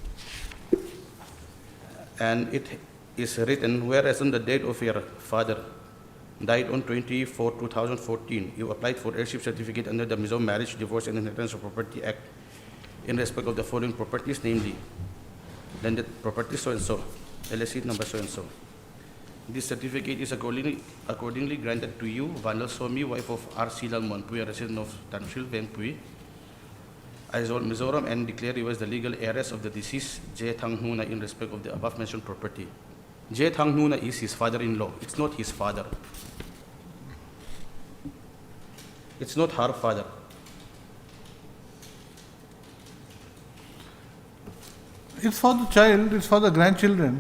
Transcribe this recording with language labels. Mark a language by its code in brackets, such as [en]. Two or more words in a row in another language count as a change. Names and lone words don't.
[en] And it is written, whereas on the date of your father died on 24/2014, you applied for heirship certificate under the Mizo Marriage, Divorce and Inheritance of Property Act in respect of the following properties, namely landed property so-and-so, LSC number so-and-so. This certificate is accordingly granted to you, Vanal Somi, wife of R. Silal Monpui, a resident of Tanshil, Bengpui, Aizawl, Mizoram, and declare you as the legal heiress of the deceased J. Thang Nuna in respect of the above mentioned property. J. Thang Nuna is his father-in-law. It's not his father. It's not her father. It's for the child, it's for the grandchildren.